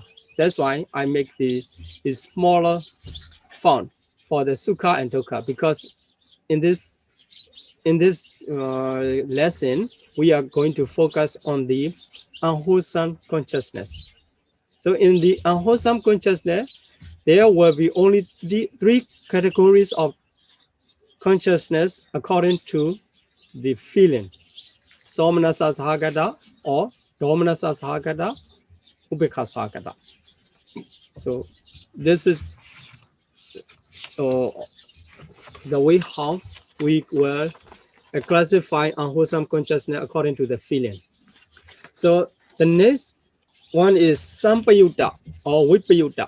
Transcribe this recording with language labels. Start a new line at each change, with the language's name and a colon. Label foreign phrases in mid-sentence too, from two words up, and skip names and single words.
English: That's why I make the smaller font for the sukha and dukkha, because in this lesson we are going to focus on the unwholesome consciousness. So in the unwholesome consciousness, there will be only three categories of consciousness according to the feeling:
Pali: somanasa sahagata,
English: or
Pali: domanasa sahagata, upekkha sahagata.
English: So this is the way how we will classify unwholesome consciousness according to the feeling. So the next one is sampayutta or vipayutta.